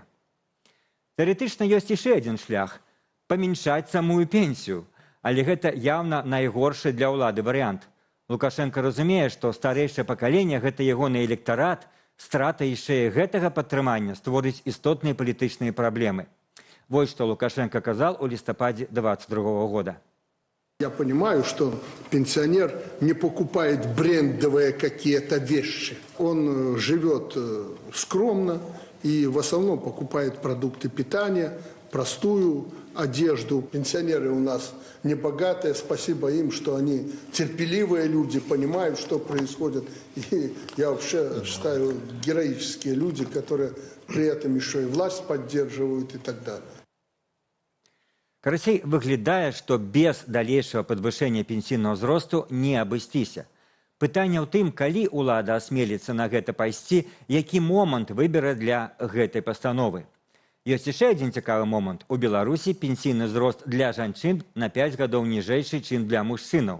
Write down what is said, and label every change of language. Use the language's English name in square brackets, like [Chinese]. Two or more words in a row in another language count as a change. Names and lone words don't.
[Belarusian] Тэарэтычна ёсць яшчэ адзін шлях – памяншаць самую пенсію, але гэта яўна найгоршы для ўлады варыянт. Лукашенко разумее, што старэйшае пакаленне – гэта ягоны электарат, страта яшчэ гэтага падтрымання створыць істотныя палітычныя праблемы. Вось што Лукашенко казал у листопаде 2022 года. [Russian] Я понимаю, что пенсионер не покупает брендовые какие-то вещи. Он живет скромно и в основном покупает продукты питания, простую одежду. Пенсионеры у нас небогатые, спасибо им, что они терпеливые люди, понимают, что происходит. И я вообще считаю, героические люди, которые при этом еще и власть поддерживают и так далее. [Belarusian] Карацей, выглядае, што без далейшага падвышэння пенсійнага ўзросту не абысціся. Пытанне ў тым, калі ўлада асмеліцца на гэта пайсці, які момант выбере для гэтай пастановы. Ёсць яшчэ адзін цікавы момант. У Беларусі пенсійны ўзрост для жанчын на 5 гадоў ніжэйшы, чым для мужчынаў.